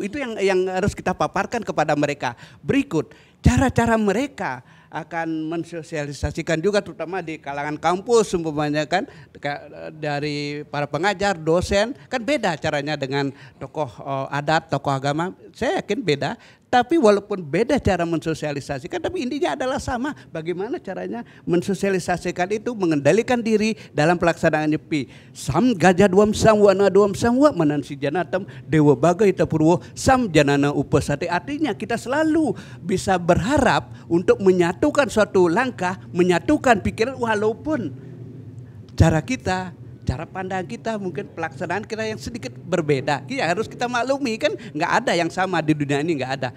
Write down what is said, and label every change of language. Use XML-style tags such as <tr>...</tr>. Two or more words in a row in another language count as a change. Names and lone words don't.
<id>Itu yang harus kita paparkan kepada mereka. Berikut cara-cara mereka akan mensosialisasikan juga, terutama di kalangan kampus umpamanya kan, dari para pengajar, dosen, kan beda caranya dengan tokoh adat, tokoh agama. Saya yakin beda. Tapi walaupun beda cara mensosialisasikan, tapi intinya adalah sama. Bagaimana caranya mensosialisasikan itu, mengendalikan diri dalam pelaksanaan nyepi.</id> <sa>Sam gajah duam sam wana duam sam wa manansi janatam dewa bagai tapurwo sam janana upasate.</sa> <id>Artinya kita selalu bisa berharap untuk menyatukan suatu langkah, menyatukan pikiran walaupun cara kita, cara pandang kita, mungkin pelaksanaan kita yang sedikit berbeda. Ya harus kita maklumi, kan nggak ada yang sama di dunia ini, nggak ada.</id>